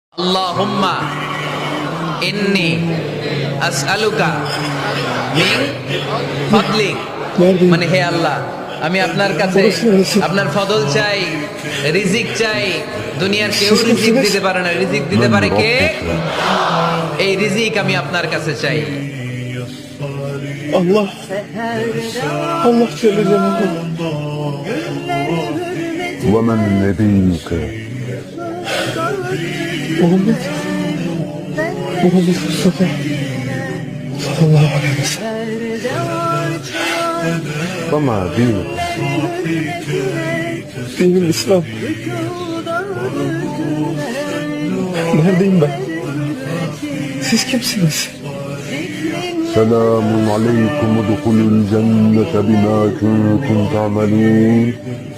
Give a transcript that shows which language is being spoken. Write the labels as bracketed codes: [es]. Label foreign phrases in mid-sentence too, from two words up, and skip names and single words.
[ar] اللهم إني أسألك من فضلك, [bn] মানে হে আল্লাহ, আমি আপনার কাছে আপনার ফদল চাই, রিজিক চাই। দুনিয়ার কেউ রিজিক দিতে পারে না, রিজিক দিতে পারে কে? এই রিজিক আমি আপনার কাছে চাই। [tr] Allah Allah [ar] جل جلاله. ومن نبيك [tr] Muhammed Mustafa [ar] صلى الله عليه وسلم. وما دينك [tr] Dinim İslam. Neredeyim ben? Siz kimsiniz? [ar] سلام عليكم ادخلوا الجنة بما كنتم تعملون